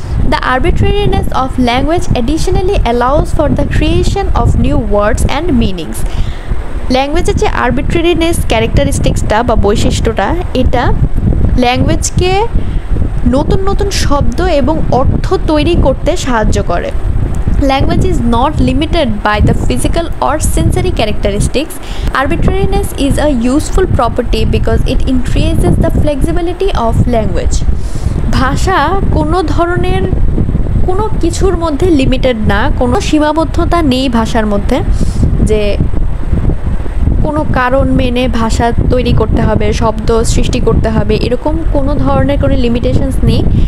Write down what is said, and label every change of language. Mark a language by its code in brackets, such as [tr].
[en] The arbitrariness of language additionally allows for the creation of new words and meanings. [bn] ল্যাঙ্গুয়েজের যে আরবিট্রারিনেস ক্যারেক্টারিস্টিক্সটা বা বৈশিষ্ট্যটা, এটা ল্যাঙ্গুয়েজকে নতুন নতুন শব্দ এবং অর্থ তৈরি করতে সাহায্য করে। [en] Language is not limited by the physical or sensory characteristics. Arbitrariness is a useful property because it increases the flexibility of language. [bn] ভাষা কোনো ধরনের কোনো কিছুর মধ্যে লিমিটেড না, কোনো সীমাবদ্ধতা নেই ভাষার মধ্যে যে কোনো কারণ মেনে ভাষা তৈরি করতে হবে, শব্দ সৃষ্টি করতে হবে, এরকম কোনো ধরনের কোনো লিমিটেশনস নেই।